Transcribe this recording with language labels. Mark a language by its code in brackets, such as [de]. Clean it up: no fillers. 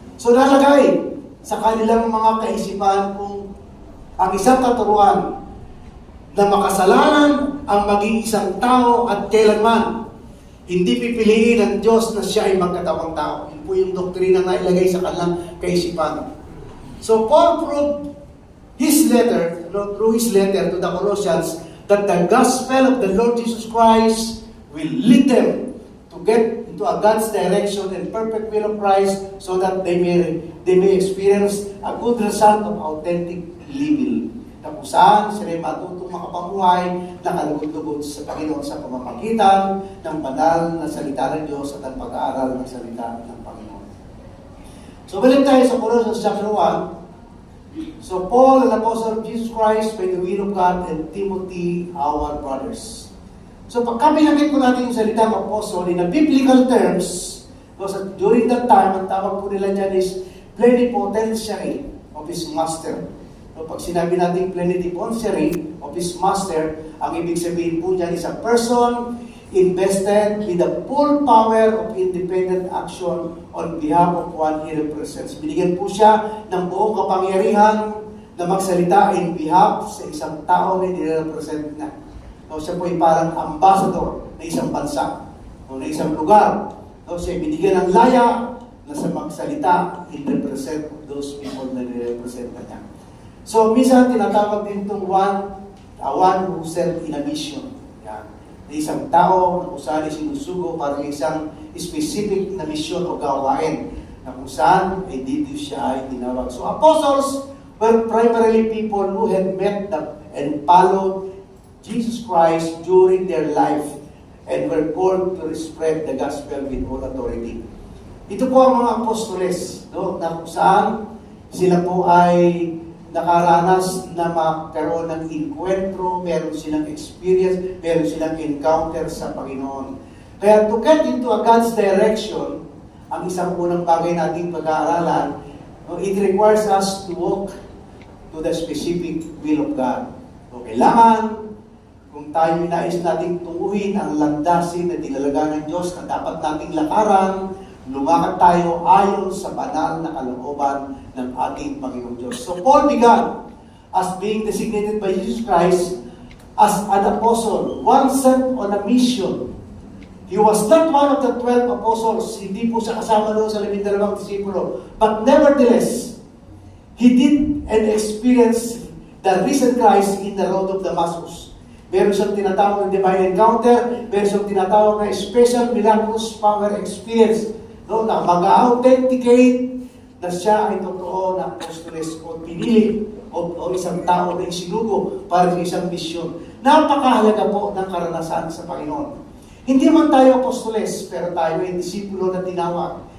[tl] So nalagay sa kanilang mga kaisipan kung ang isang katuruan na makasalanan ang maging isang tao at kailanman hindi pipiliin ng Diyos na siya ay magkatawang tao. Yun po yung doktrina na ilagay sa kanilang kaisipan. [en] So Paul proved through his letter to the Colossians that the gospel of the Lord Jesus Christ will lead them to get into a God's direction and perfect will of Christ so that they may experience a good result of authentic living. [tl] Na kung saan sila matutong makapamuhay na kalugod-lugod sa Panginoon sa pamamagitan ng banal na salita ng Diyos at ang pag-aaral ng salita ng Panginoon. So balik tayo sa Colossians chapter 1. [en] So Paul, an apostle of Jesus Christ by the will of God, and Timothy, our brothers. [tl] So pagka pinakit ko natin yung salita ng [en] apostle in a biblical terms, because during that time, [tl] ang tawag po nila dyan [en] is plenipotentiary of his master. [tl] So pag sinabi natin [en] plenipotentiary of his master, [tl] ang ibig sabihin po dyan [en] is a person invested with the full power of independent action on behalf of one he represents. [tl] Binigyan po siya ng buong kapangyarihan na magsalita in behalf sa isang tao na nire-represent na. So, siya po ay parang ambassador na isang bansa o na isang lugar. So, siya binigyan ng laya na sa magsalita [en] in represent of those people [tl] na nire-represent na niya. So, minsan tinatawag din itong [en] one who sent in a mission. [tl] Yan. Na isang tao na kung saan sinusugo para isang specific na misyon o gawain na kung saan ay dito siya ay tinawag. [en] So apostles were primarily people who had met and followed Jesus Christ during their life and were called to spread the gospel with all authority. [tl] Ito po ang mga apostoles, no, na kung saan sila po ay nakaranas na magkaroon ng encuentro, meron silang experience, meron silang encounter sa Panginoon. [en] Kaya to get into a God's direction, [tl] ang isang unang bagay nating pag-aaralan, [en] it requires us to walk to the specific will of God. [tl] So kailangan, kung tayo nais nating tunguhin ang landasin na tinalaga ng Diyos na dapat nating lakaran, lumakad tayo ayon sa banal na kalooban ng ating Panginoong Diyos. [en] So Paul began as being designated by Jesus Christ as an apostle, one sent on a mission. He was not one of the 12 apostles. [tl] Hindi po siya kasama doon sa 12 disipulo. [en] But nevertheless, he did and experienced the risen Christ in the road of Damascus. [tl] Meron siyang tinatawag na divine encounter, meron siyang tinatawag na [en] special miraculous power experience, [tl] no, na mag-authenticate na siya ay totoo na apostoles o pinili o isang tao na isinugo para sa isang misyon. Napakahalaga po ng karanasan sa Panginoon. Hindi man tayo apostoles, pero tayo ay disipulo na tinawag.